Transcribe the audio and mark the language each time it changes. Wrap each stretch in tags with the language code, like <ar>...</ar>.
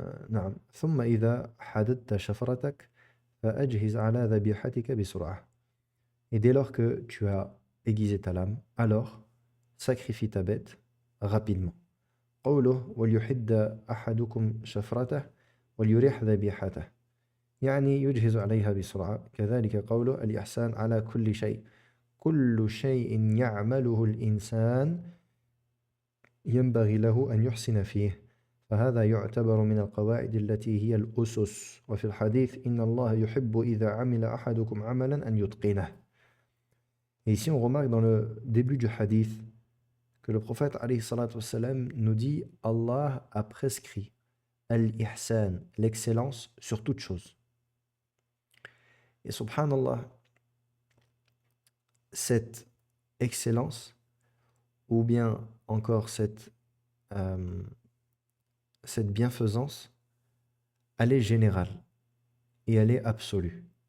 <ar>نعم ثم إذا حددت شفرتك فأجهز على ذبيحتك بسرعة.</ar> <fr>Et dès lors que tu as aiguisé ta lame, alors sacrifie ta bête rapidement.</fr> <ar>قوله وليحد أحدكم شفرته وليريح ذبيحته يعني يجهز عليها بسرعة. كذلك قوله الإحسان على كل شيء يعمله الإنسان ينبغي له أن يحسن فيه فهذا يعتبر من القواعد التي هي الأسس. وفي الحديث إن الله يحب إذا عمل أحدكم عملا أن يتقنه.</ar> <fr>Et ici on remarque dans le début du hadith que le prophète alayhi salatu wassalam nous dit Allah a prescrit al-ihsan, l'excellence sur toute chose. Et subhanallah, cette excellence, ou bien encore cette bienfaisance, elle est générale et elle est absolue.</fr>